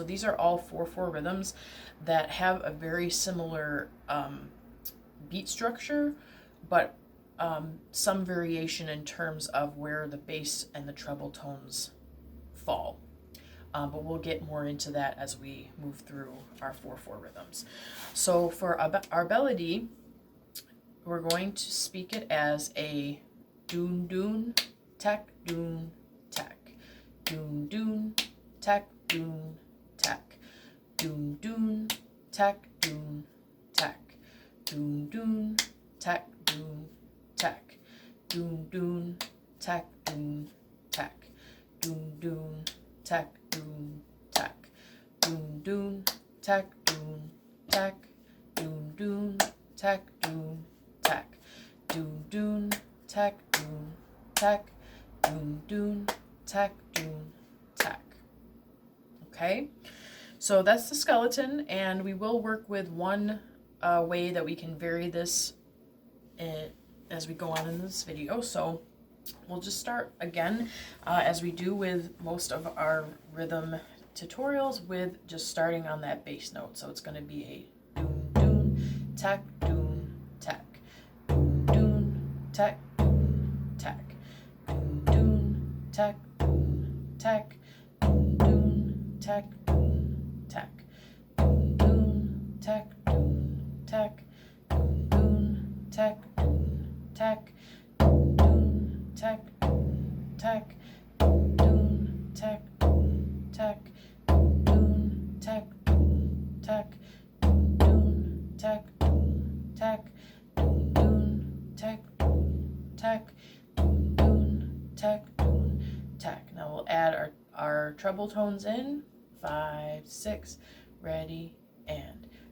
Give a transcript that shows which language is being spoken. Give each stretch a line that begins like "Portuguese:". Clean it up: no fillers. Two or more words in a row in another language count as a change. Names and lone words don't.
English: So these are all 4/4 rhythms that have a very similar beat structure, but some variation in terms of where the bass and the treble tones fall. But we'll get more into that as we move through our 4/4 rhythms. So for our Baladi, we're going to speak it as a Dun-Dun-Tek-Dun-Tek, Dun-Dun-Tek-Dun-Tek, Dun-Dun-Tek-Dun-Tek, Dun-Dun-Tek-Dun-Tek, Dun-Dun-Tek-Dun-Tek, Dun-Dun-Tek-Dun-Tek, Dun-Dun-Tek-Dun-Tek, Dun-Dun-Tek-Dun-Tek, Dun-Dun-Tek-Dun-Tek, Dun-Dun-Tek-Dun-Tek. Okay, so that's the skeleton, and we will work with one way that we can vary this as we go on in this video. So we'll just start again, as we do with most of our rhythm tutorials, with just starting on that bass note. So it's going to be a Dun-Dun-Tek-Dun-Tek, Dun-Dun-Tek-Dun-Tek, Dun-Dun-Tek-Dun-Tek, Dun-Dun-Tek-Dun-Tek, Dun-Dun-Tek-Dun-Tek, Dun-Dun-Tek-Dun-Tek, Dun-Dun-Tek-Dun-Tek, Dun-Dun-Tek-Dun-Tek, Dun-Dun-Tek-Dun-Tek, Dun-Dun-Tek-Dun-Tek, Dun-Dun-Tek-Dun-Tek, Dun-Dun-Tek-Dun-Tek. Now we'll add our treble tones in. 5, 6, ready, and